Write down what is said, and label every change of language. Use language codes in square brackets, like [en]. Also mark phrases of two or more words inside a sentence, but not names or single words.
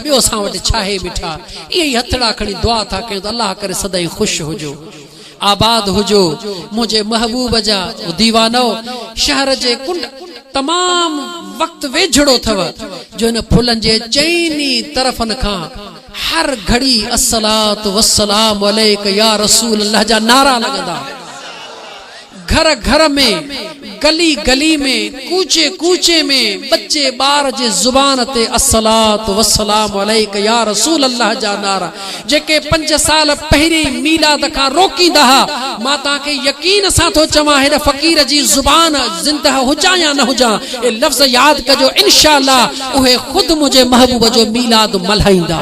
[sd] ॿियो असां वटि छा आहे बीठा। इहे ई हथड़ा खणी दुआ था कयूं त अल्लाह करे सदाई ख़ुशि हुजो, आबाद हुजो। मुझे महबूब जा दीवानो शहर जे कुंड तमाम वक्त वेझड़ो थव जो इन फुलन जे चईनी तरफन खां हर घड़ी [ar] الصلاة والسلام عليك يا رسول الله [sd] जा नारा लगंदा। घर घर में, गली गली में, कूचे कूचे में बच्चे बार जे जुबान ते [ar] الصلاة والسلام عليك يا رسول الله [sd] जा नारा जेके 5 साल पहिरीं मीलाद खां रोकींदा हा। मां तव्हांखे यकीन सां थो चवां, हिन फ़कीर जी जुबान ज़िंदा हुजा या न हुजा, ए लफ़्ज़ यादि कजो, इंशाअल्लाह उहे खुद मुझे महबूब जो मीलाद मल्हाईंदा।